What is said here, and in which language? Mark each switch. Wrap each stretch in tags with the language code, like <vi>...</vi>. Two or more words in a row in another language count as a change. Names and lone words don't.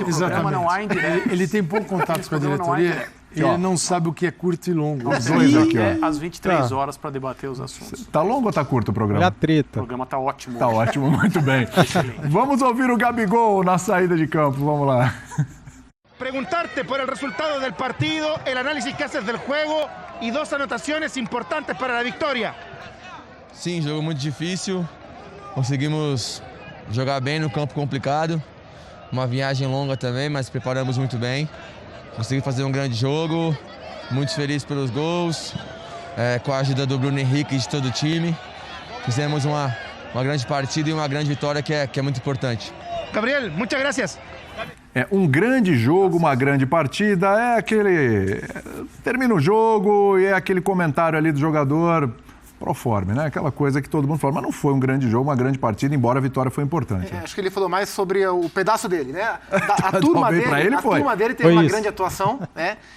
<pt>Nesse programa não há indireta. Ele tem pouco contato com a diretoria. Ele não sabe o que é curto e longo. Os dois aqui, ó. Às 23 horas para debater os assuntos. Tá longo ou tá curto o programa? Olha a treta. O programa tá ótimo. Tá ótimo, muito bem. Vamos ouvir o Gabigol na saída de campo, vamos lá.</pt> <es>Preguntarte por el resultado del partido, el análisis que haces del juego y 2 anotaciones importantes para la victoria.</es> <pt>Sim, jogo muito difícil. Conseguimos jogar bem no campo complicado. Uma viagem longa também, mas preparamos muito bem. Consegui fazer um grande jogo, muito feliz pelos gols, com a ajuda do Bruno Henrique e de todo o time. Fizemos uma grande partida e uma grande vitória que é muito importante. Gabriel,</pt> <es>muchas gracias.</es> <pt>Um grande jogo, uma grande partida, termina o jogo e é aquele comentário ali do jogador proforme, né? Aquela coisa que todo mundo fala, mas não foi um grande jogo, uma grande partida, embora a vitória foi importante. Acho que ele falou mais sobre o pedaço dele, né? A turma dele teve uma grande atuação, né?</pt>